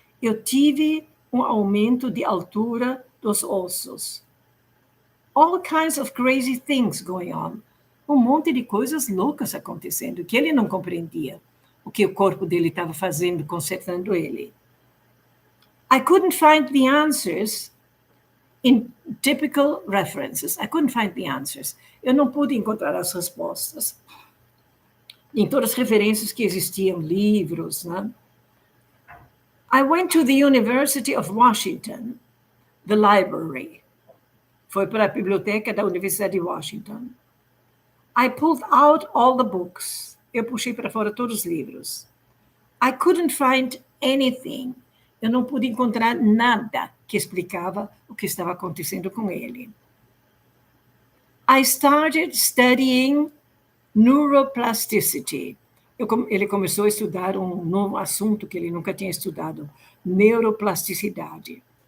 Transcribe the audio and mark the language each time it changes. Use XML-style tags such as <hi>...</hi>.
<pt>Eu tive um aumento de altura dos ossos.</pt> <en>All kinds of crazy things going on.</en> <pt>Um monte de coisas loucas acontecendo, que ele não compreendia. O que o corpo dele estava fazendo, consertando ele.</pt> <en>I couldn't find the answers in typical references. I couldn't find the answers.</en> <pt>Eu não pude encontrar as respostas em todas as referências que existiam, livros, né?</pt> <en>I went to the University of Washington, the library.</en> <pt>Foi para a biblioteca da Universidade de Washington.</pt> <en>I pulled out all the books.</en> <pt>Eu puxei para fora todos os livros.</pt> <en>I couldn't find anything.</en> <pt>Eu não pude encontrar nada que explicava o que estava acontecendo com ele.</pt> <en>I started studying neuroplasticity.</en> <pt>Ele começou a estudar um novo assunto que ele nunca tinha estudado, neuroplasticidade.</pt>